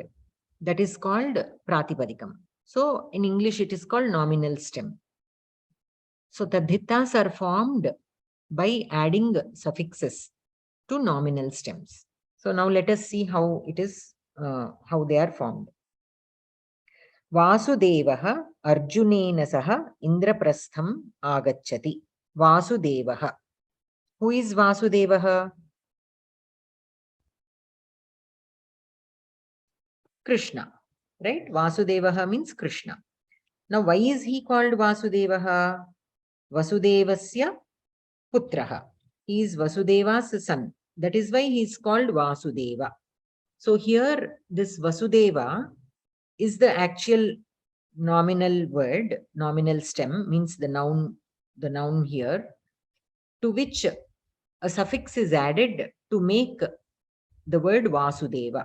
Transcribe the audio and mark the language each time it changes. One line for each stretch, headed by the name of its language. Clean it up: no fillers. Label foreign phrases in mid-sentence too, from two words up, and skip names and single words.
English: That is called Pratipadikam. So in English, it is called nominal stem. So Tadhitas are formed by adding suffixes to nominal stems. So now let us see how it is, how they are formed.
Sanskrit: Vasudevaha Arjunena saha Indraprastham agacchati. Vasudevaha.
English: Who is Vasudevaha? Krishna, right? Vasudevaha means Krishna. Now, why is he called Vasudevaha?
Sanskrit: Vasudevasya putraha.
English: He is Vasudeva's son. That is why he is called Vasudeva. So here, this Vasudeva is the actual nominal word, nominal stem, means the noun here, to which a suffix is added to make the word Vasudeva.